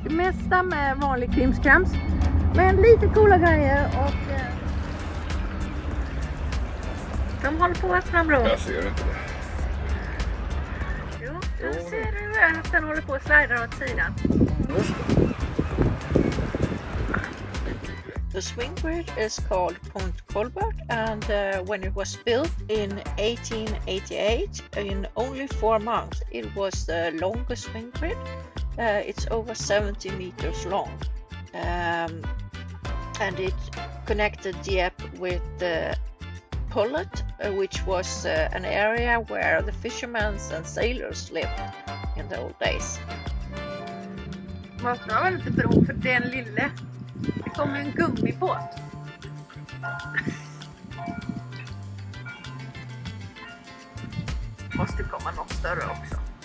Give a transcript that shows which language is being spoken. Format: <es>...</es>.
<sv>Det mesta med vanlig krimskrams, men lite coola grejer, och de håller på att öppna bro. Jag ser inte det. Jo, där ser du att den håller på att slida åt sidan.</sv> <en>The swing bridge is called Point Colbert, and when it was built in 1888, in only 4 months, it was the longest swing bridge. It's over 70 meters long, and it connected Dieppe with Pullet, which was an area where the fishermen and sailors lived in the old days.</en> <sv>Man ska väl inte bro för den lille. Det kommer en gummibåt. Måste komma något större också.</sv>